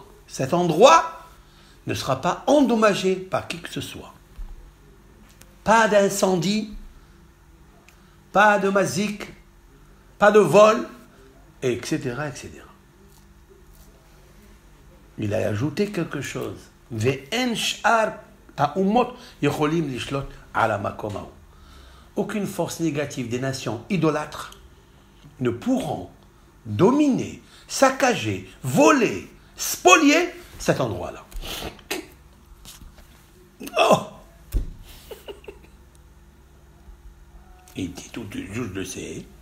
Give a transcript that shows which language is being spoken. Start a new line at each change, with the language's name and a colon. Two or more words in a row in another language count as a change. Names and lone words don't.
French: Cet endroit ne sera pas endommagé par qui que ce soit. Pas d'incendie, pas de mazik, pas de vol, etc., etc. Il a ajouté quelque chose.
Hebrew: ואין שאר האומות יכולים לשלוט על מקומו.
French: Aucune force négative des nations idolâtres ne pourront dominer, saccager, voler, spolier cet endroit-là. Oh! Il dit tout, je le sais.